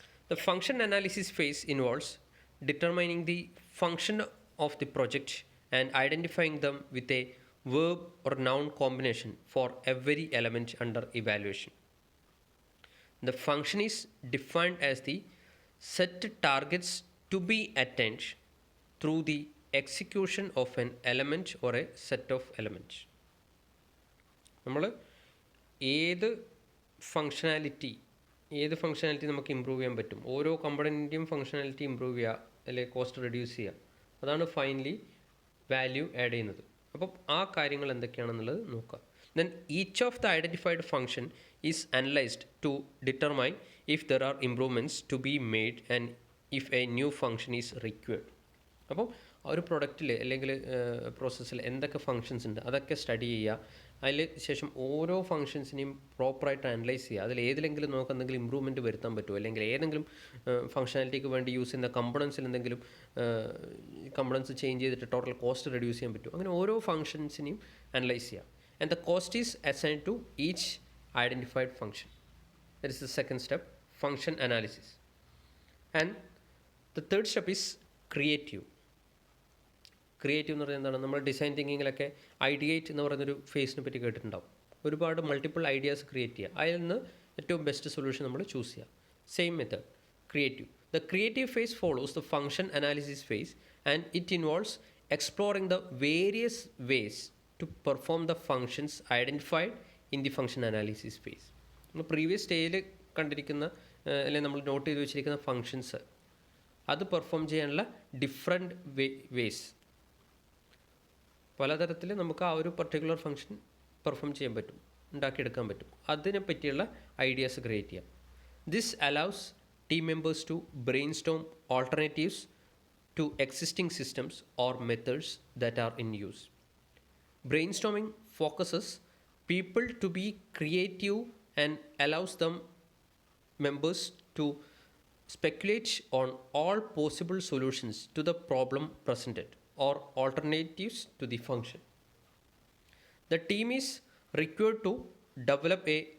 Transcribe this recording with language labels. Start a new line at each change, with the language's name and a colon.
English: The function analysis phase involves determining the function of the project and identifying them with a verb or noun combination for every element under evaluation. The function is defined as the set targets to be attained through the execution of an element or a set of elements.
Malayalam: നമ്മൾ ഏത് functionality നമുക്ക് improve ചെയ്യാൻ പറ്റും, ഓരോ കമ്പണൻറ്റിൻ്റെയും functionality improve ചെയ്യുക അല്ലെങ്കിൽ cost reduce ചെയ്യുക, അതാണ് ഫൈനലി വാല്യൂ ആഡ് ചെയ്യുന്നത്. അപ്പം ആ കാര്യങ്ങൾ എന്തൊക്കെയാണെന്നുള്ളത് നോക്കുക.
English: Then each of the identified function is analyzed to determine if there are improvements to be made and if a new function is required.
Malayalam: അപ്പോൾ ആ ഒരു പ്രൊഡക്റ്റിൽ അല്ലെങ്കിൽ പ്രോസസ്സിൽ എന്തൊക്കെ ഫങ്ഷൻസ് ഉണ്ട് അതൊക്കെ സ്റ്റഡി ചെയ്യുക. അതിൽ ശേഷം ഓരോ ഫങ്ഷൻസിനെയും പ്രോപ്പറായിട്ട് അനലൈസ് ചെയ്യുക. അതിൽ ഏതിലെങ്കിലും നമുക്ക് എന്തെങ്കിലും ഇമ്പ്രൂവ്മെൻറ്റ് വരുത്താൻ പറ്റുമോ, അല്ലെങ്കിൽ ഏതെങ്കിലും ഫങ്ഷനാലിറ്റിക്ക് വേണ്ടി യൂസ് ചെയ്യുന്ന കമ്പണൻസിൽ എന്തെങ്കിലും കമ്പണൻസ് ചേഞ്ച് ചെയ്തിട്ട് ടോട്ടൽ കോസ്റ്റ് റെഡ്യൂസ് ചെയ്യാൻ പറ്റുമോ, അങ്ങനെ ഓരോ ഫങ്ഷൻസിനെയും അനലൈസ് ചെയ്യുക.
English: And the cost is assigned to each identified function. That is the second step, function analysis. And the third step is creative.
Malayalam: Creative എന്ന് പറയുന്നത് എന്താണ്? നമ്മൾ ഡിസൈൻ തിങ്കിങ്ങിലൊക്കെ ഐഡിയേറ്റ് എന്ന് പറയുന്നൊരു ഫേസിനെ പറ്റി കേട്ടിട്ടുണ്ടാവും. ഒരുപാട് മൾട്ടിപ്പിൾ ഐഡിയാസ് ക്രിയേറ്റ് ചെയ്യുക, അതിൽ നിന്ന് ഏറ്റവും ബെസ്റ്റ് സൊല്യൂഷൻ നമ്മൾ ചൂസ് ചെയ്യുക.
English: Same method creative. The creative phase follows the function analysis phase and it involves exploring the various ways to perform the functions identified in the function analysis phase.
Malayalam: നമ്മൾ previous സ്റ്റേജിൽ കണ്ടിരിക്കുന്ന അല്ലെങ്കിൽ നമ്മൾ not ചെയ്ത് വെച്ചിരിക്കുന്ന functions അത് perform ചെയ്യാനുള്ള different ways, പലതരത്തിൽ നമുക്ക് ആ ഒരു പർട്ടിക്കുലർ ഫങ്ഷൻ പെർഫോം ചെയ്യാൻ പറ്റും, ഉണ്ടാക്കിയെടുക്കാൻ പറ്റും. അതിനെ പറ്റിയുള്ള ഐഡിയാസ് ക്രിയേറ്റ് ചെയ്യാം.
English: This allows team members to brainstorm alternatives to existing systems or methods that are in use. Brainstorming focuses people to be creative and allows them members to speculate on all possible solutions to the problem presented or alternatives to the function. The team is required to develop a